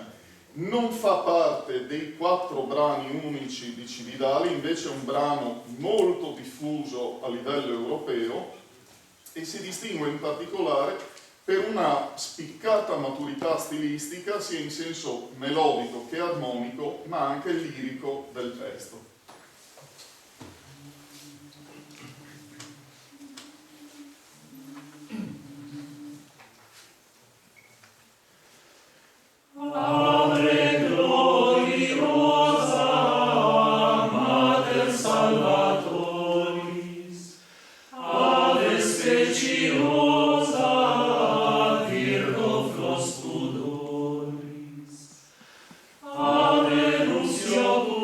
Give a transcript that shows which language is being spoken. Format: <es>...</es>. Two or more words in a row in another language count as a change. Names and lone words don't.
<it>Non fa parte dei 4 brani unici di Cividale, invece è un brano molto diffuso a livello europeo e si distingue in particolare per una spiccata maturità stilistica sia in senso melodico che armonico, ma anche lirico del testo.</it> <la>Ave gloriosa, Mater Salvatoris, Ave speciosa, Virgo Frostudoris, Ave Nuncio</la>